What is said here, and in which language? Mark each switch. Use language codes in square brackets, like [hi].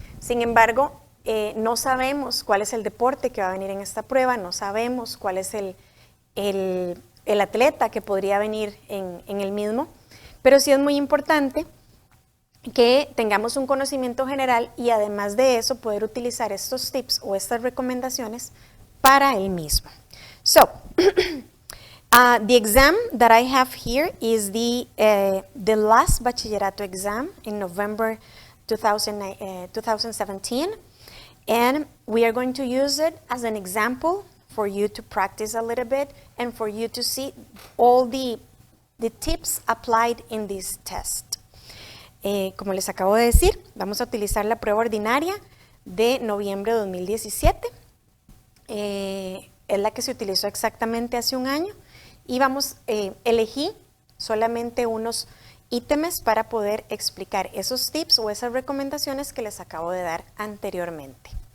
[es] Sin embargo, no sabemos cuál es el deporte que va a venir en esta prueba, no sabemos cuál es el atleta que podría venir en el mismo, pero sí es muy importante que tengamos un conocimiento general y además de eso poder utilizar estos tips o estas recomendaciones para el mismo. [en] So, the exam that I have here is the last bachillerato exam in November 2017, and we are going to use it as an example for you to practice a little bit and for you to see all the tips applied in this test. [es] Como les acabo de decir, vamos a utilizar la prueba ordinaria de noviembre de 2017. Es la que se utilizó exactamente hace un año y elegí solamente unos ítems para poder explicar esos tips o esas recomendaciones que les acabo de dar anteriormente.